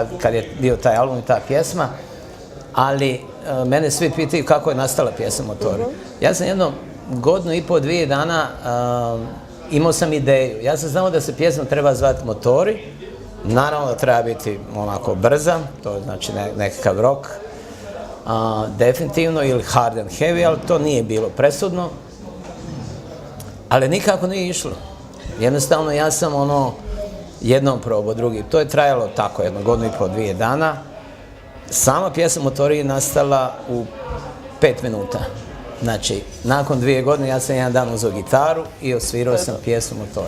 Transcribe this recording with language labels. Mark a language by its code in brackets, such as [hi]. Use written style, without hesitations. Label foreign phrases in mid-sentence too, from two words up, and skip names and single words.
[hr] Kad je bio taj album i ta pjesma, ali mene svi pitaju kako je nastala pjesma Motori. Ja sam jedno godinu i pol, 2 dana imao sam ideju. Ja sam znao da se pjesma treba zvati Motori. Naravno da treba biti onako brza, to znači nekakav rock, definitivno, ili [en] hard and heavy, [hr] ali to nije bilo presudno. Ali nikako nije išlo. Jednostavno ja sam jednom probao, drugi. To je trajalo tako jedno godinu i pol, 2 dana. Sama pjesma Motori je nastala u 5 minuta. Znači, nakon 2 godine ja sam jedan dan uzeo gitaru i osvirao sam pjesmu Motori.